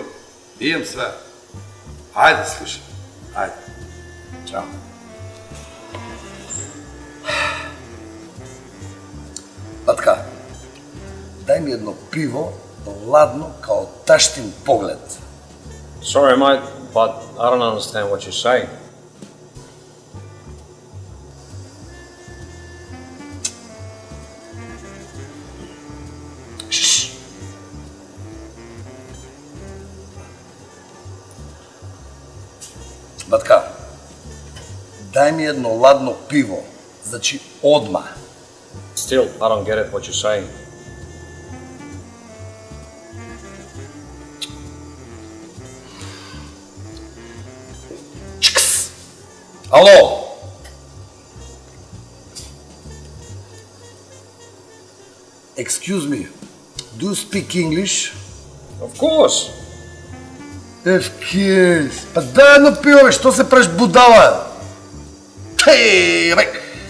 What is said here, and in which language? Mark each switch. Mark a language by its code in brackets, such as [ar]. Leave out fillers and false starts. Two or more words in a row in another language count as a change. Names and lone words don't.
[sr] Имам све. [mk] Ајде, слушай. Ајде. Чао. Батка, дај ми едно пиво, ладно, [sr] као таштин поглед. [en] Sorry, mate, but I don't understand what you're saying. [mk] Батка, дај ми едно ладно пиво, значи одма. [en] Still, I don't get it what you're saying. Чкс! [mk] Алло! [en] Excuse me, do you speak English? Of course. [mk] Евкес, па дај едно пиво бе, што се правиш будала? Хеј, бе!